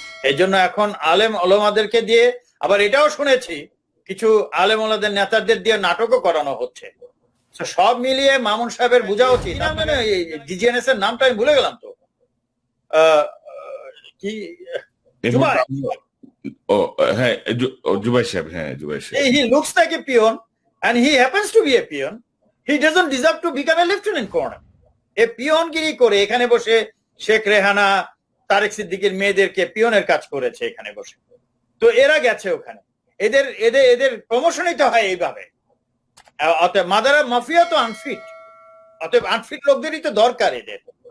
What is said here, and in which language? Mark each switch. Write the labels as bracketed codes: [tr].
[bn] এই জন্য এখন আলেম ওলামাদেরকে দিয়ে, আবার এটাও শুনেছি কিছু আলেম ওলাদের নেতাদের দিয়ে নাটকও করানো হচ্ছে। সব মিলিয়ে মামুন সাহেবের বোঝা উচিত। ডিজিএনএস এর নামটা আমি ভুলে গেলাম তো, কি জুবাই, হ্যাঁ জুবাই সাহেব, হ্যাঁ জুবাই সাহেব। [en] he looks like a peon and he happens to be a peon. He doesn't deserve to become a lieutenant colonel. [bn] এ পিয়নগিরি করে এখানে বসে শেখ রেহানা, তারেক সিদ্দিকের মেয়েদেরকে পিয়নের কাজ করেছে এখানে বসে। তো এরা গেছে ওখানে, এদের এদের এদের প্রমোশনই তো হয় এইভাবে। অতএব মাদার মাফিয়া তো আনফিট, অতএব আনফিট লোকদেরই তো দরকার এদের।